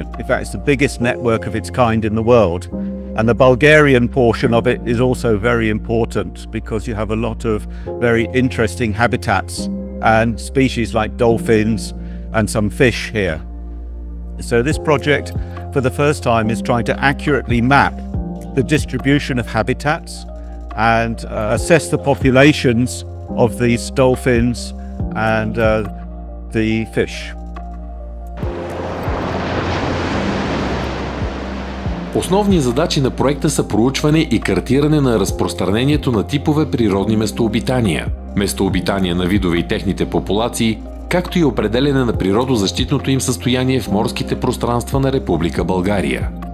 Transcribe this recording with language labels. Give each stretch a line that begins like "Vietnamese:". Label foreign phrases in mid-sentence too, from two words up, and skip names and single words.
English: In fact, it's the biggest network of its kind in the world. And the Bulgarian portion of it is also very important because you have a lot of very interesting habitats and species like dolphins and some fish here. So this project, for the first time, is trying to accurately map the distribution of habitats and assess the populations of these dolphins and the fish.
Bulgarian: Основни задачи на проекта са проучване и картиране на разпространението на типове природни местообитания, местообитания на видове и техните популации, както и определене на природозащитното им състояние в морските пространства на Република България.